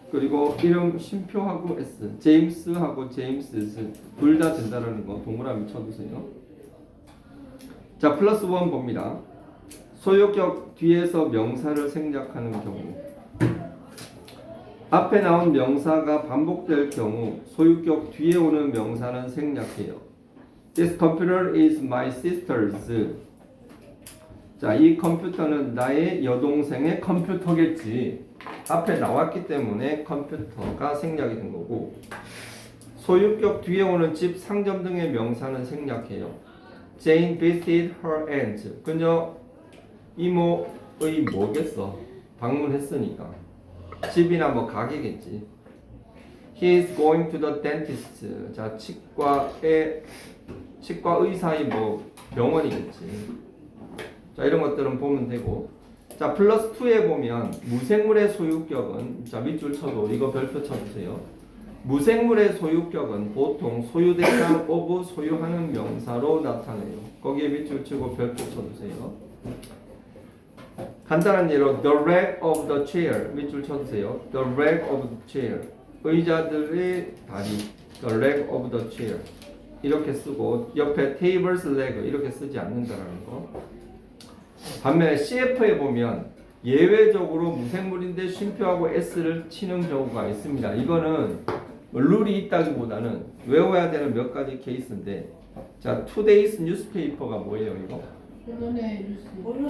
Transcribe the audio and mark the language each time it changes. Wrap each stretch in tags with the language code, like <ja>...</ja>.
<ko>그리고 이름 쉼표하고 S. 제임스하고 제임스 둘 다 된다라는 거 동그라미 쳐주세요. 자, 플러스 1 봅니다. 소유격 뒤에서 명사를 생략하는 경우. 앞에 나온 명사가 반복될 경우 소유격 뒤에 오는 명사는 생략해요.</ko> <en>This computer is my sister's.</en> <ko>자, 이 컴퓨터는 나의 여동생의 컴퓨터겠지. 앞에 나왔기 때문에 컴퓨터가 생략이 된 거고 소유격 뒤에 오는 집, 상점 등의 명사는 생략해요.</ko> <en>Jane visited her aunt.</en> <ko>그녀 이모의 뭐겠어? 방문했으니까. 집이나 뭐 가게겠지.</ko> <en>He is going to the dentist.</en> <ko>자, 치과 의사의 뭐 병원이겠지. 자, 이런 것들은 보면 되고. 자, 플러스 2에 보면 무생물의 소유격은 자, 밑줄 쳐도 이거 별표 쳐주세요. 무생물의 소유격은 보통 소유대상 of 소유하는 명사로 나타내요. 거기에 밑줄 치고 별표 쳐주세요. 간단한 예로</ko> <en>the leg of the chair</en> <ko>밑줄 쳐주세요.</ko> <en>the leg of the chair</en> <ko>의자들의 다리 the leg of the chair 이렇게 쓰고 옆에</ko> <en>table's leg</en> <ko>이렇게 쓰지 않는다라는 거. 반면에 CF에 보면 예외적으로 무생물인데 쉼표하고 S를 치는 경우가 있습니다. 이거는 룰이 있다기보다는 외워야 되는 몇 가지 케이스인데 자,</ko> <en>today's newspaper</en> <ko>가 뭐예요 이거? 오늘의 뉴스.</ko>